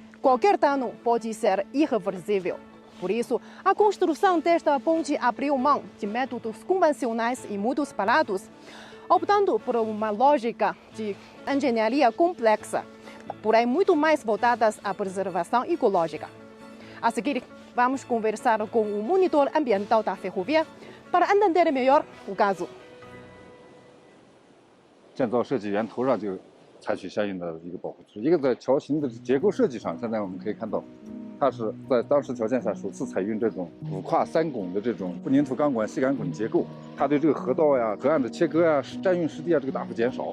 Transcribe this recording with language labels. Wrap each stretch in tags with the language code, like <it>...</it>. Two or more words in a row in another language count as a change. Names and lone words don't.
<pt>Qualquer dano pode ser irreversível. Por isso, a construção desta ponte abriu mão de métodos convencionais e muitos baratos, optando por uma lógica de engenharia complexa, porém muito mais voltadas à preservação ecológica. A seguir, vamos conversar com o monitor ambiental da ferrovia para entender melhor o caso.</pt> <zh>建造设计源头上就采取相应的一个保护措施。一个在桥型的结构设计上，现在我们可以看到，它是在当时条件下首次采用这种5跨3拱的这种混凝土钢管细杆滚结构，它对这个河道呀、河岸的切割呀、占用湿地啊这个大幅减少。</zh>